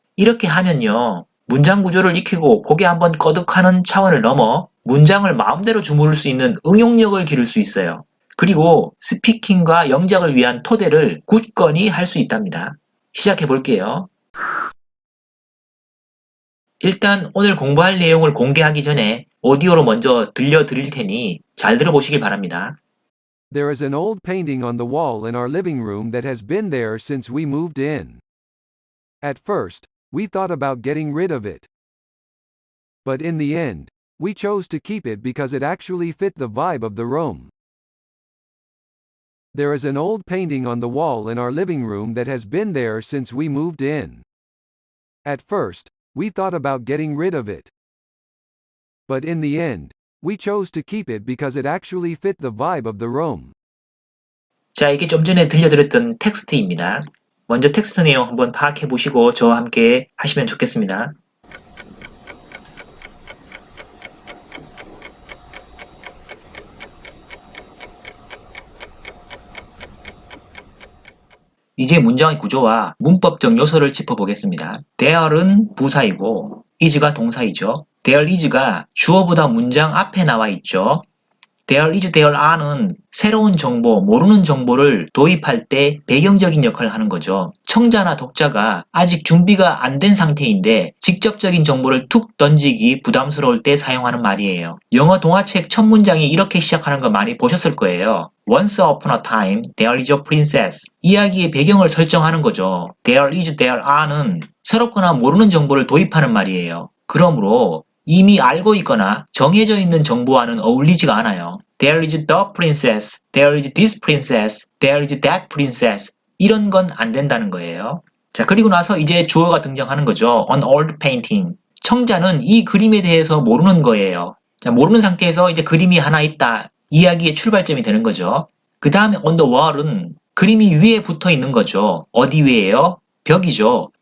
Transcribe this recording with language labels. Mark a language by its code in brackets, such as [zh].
[ko] 이렇게 하면요. 문장 구조를 익히고 고개 한번 꺼득하는 차원을 넘어 문장을 마음대로 주무를 수 있는 응용력을 기를 수 있어요. 그리고 스피킹과 영작을 위한 토대를 굳건히 할 수 있답니다. 시작해 볼게요. 일단 오늘 공부할 내용을 공개하기 전에 오디오로 먼저 들려드릴 테니 잘 들어보시길 바랍니다. [en] There is an old painting on the wall in our living room that has been there since we moved in. At first, we thought about getting rid of it. But in the end, we chose to keep it because it actually fit the vibe of the room. There is an old painting on the wall in our living room that has been there since we moved in. At first, we thought about getting rid of it. But in the end, we chose to keep it because it actually fit the vibe of the room. [ko] 자, 이게 좀 전에 들려드렸던 텍스트입니다. 먼저 텍스트 내용 한번 파악해 보시고 저와 함께 하시면 좋겠습니다. 이제 문장의 구조와 문법적 요소를 짚어보겠습니다. there은 부사이고 is가 동사이죠. there is가 주어보다 문장 앞에 나와 있죠. there is, there are는 새로운 정보, 모르는 정보를 도입할 때 배경적인 역할을 하는 거죠. 청자나 독자가 아직 준비가 안 된 상태인데 직접적인 정보를 툭 던지기 부담스러울 때 사용하는 말이에요. 영어 동화책 첫 문장이 이렇게 시작하는 거 많이 보셨을 거예요. [en] Once upon a time, there is a princess. [ko] 이야기의 배경을 설정하는 거죠. There is, there are는 새롭거나 모르는 정보를 도입하는 말이에요. 그러므로 이미 알고 있거나 정해져 있는 정보와는 어울리지가 않아요. [en] There is the princess, there is this princess, there is that princess. [ko] 이런 건 안 된다는 거예요. 자, 그리고 나서 이제 주어가 등장하는 거죠. [en] An old painting. [ko] 청자는 이 그림에 대해서 모르는 거예요. 자, 모르는 상태에서 이제 그림이 하나 있다. 이야기의 출발점이 되는 거죠. 그 다음에 [en] on the wall [ko] 은 그림이 위에 붙어 있는 거죠. 어디 위에요? 벽이죠.